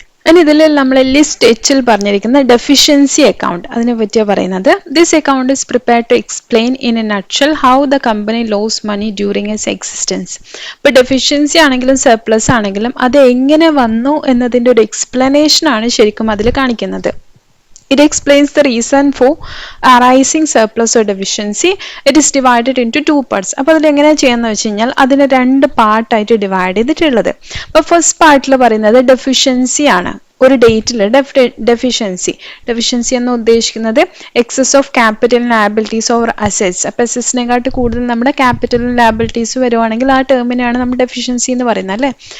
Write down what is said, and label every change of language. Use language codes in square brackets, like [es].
[ml] ഇനി ഇതിൽ നമ്മൾ ലിസ്റ്റ് എച്ചിൽ പറഞ്ഞിരിക്കുന്ന ഡെഫിഷ്യൻസി അക്കൗണ്ട് അതിനെ പറ്റിയാണ് പറയുന്നത്. [en] This account is prepared to explain in a nutshell how the company lost money during its existence. [ml] ഇപ്പോൾ ഡെഫിഷ്യൻസി ആണെങ്കിലും സർപ്ലസ് ആണെങ്കിലും അത് എങ്ങനെ വന്നു എന്നതിൻ്റെ ഒരു എക്സ്പ്ലനേഷൻ ആണ് ശരിക്കും അതിൽ കാണിക്കുന്നത്. [en] It explains the reason for arising surplus or deficiency. It is divided into two parts. [ml] അപ്പോൾ അതിൽ എങ്ങനെയാണ് ചെയ്യുന്നത് വെച്ച് കഴിഞ്ഞാൽ അതിനെ രണ്ട് പാർട്ടായിട്ട് ഡിവൈഡ് ചെയ്തിട്ടുള്ളത്. അപ്പോൾ ഫസ്റ്റ് പാർട്ടിൽ പറയുന്നത് ഡെഫിഷ്യൻസി ആണ്. ഒരു ഡേറ്റിൽ ഡെഫിഷ്യൻസി എന്ന് ഉദ്ദേശിക്കുന്നത് [en] Excess of capital liabilities or assets. [ml] അപ്പോൾ അസറ്റ്സിനെക്കാട്ട് കൂടുതൽ നമ്മുടെ ക്യാപിറ്റലും ലയബിലിറ്റീസ് വരുവാണെങ്കിൽ ആ ടേമിനാണ് നമ്മൾ ഡെഫിഷ്യൻസി എന്ന് പറയുന്നത് അല്ലേ.